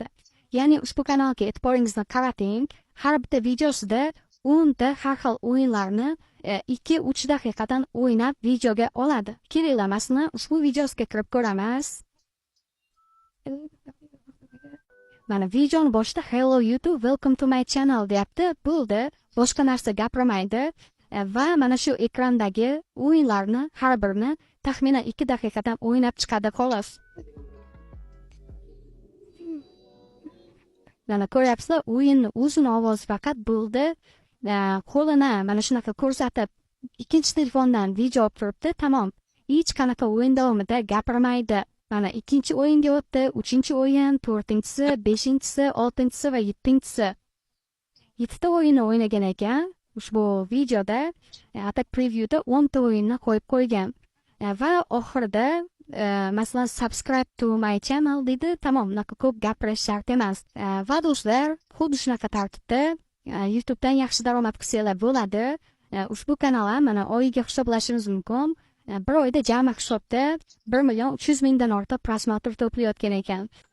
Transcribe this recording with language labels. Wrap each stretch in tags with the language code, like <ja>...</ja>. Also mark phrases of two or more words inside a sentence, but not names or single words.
<uz>Ya'ni ushbu kanalga e'tiboringizni qarating. Har bitta videosida 10 ta har xil o'yinlarni 2-3 daqiqadan o'ynab videoga oladi. Kerakmasmi? Ushbu videosiga kirib ko'ramiz. Mana videoni boshida</uz> <en>Hello YouTube, welcome to my channel</en> <uz>deyapti. Bo'ldi, boshqa narsa gapirmaydi va mana shu ekrandagi o'yinlarni har birini taxminan 2 daqiqadan o'ynab chiqadi xolos. Mana ko'ryapsizlar, o'yinni uzun ovoz faqat bo'ldi. Qo'lini mana shunaqa ko'rsatib, ikkinchi telefondan video olib turibdi, tamom. Hech qanaqa o'yin davomida gapirmaydi. Mana ikkinchi o'yinga o'tdi, 3-o'yin, 4-si, 5-si, 6-si va 7-si. 7 ta o'yinni o'ynagan ekan. Ushbu videoda atak previewda 10 ta o'yinni qo'yib qo'ygan. Va oxirida masalan</uz> <en>subscribe to my channel</en> <uz>dedi. Tamom, unaqa ko'p gapirish shart emas. Va do'stlar, xuddi shunaqa tartibda YouTubedan yaxshi daromad qilsanglar bo'ladi. Ushbu kanal ham mana oyiga hisoblashingiz mumkin. Bir oyda jami hisobda 1 300 mingdan ortiq prosmotr to'playotgan ekan.</uz>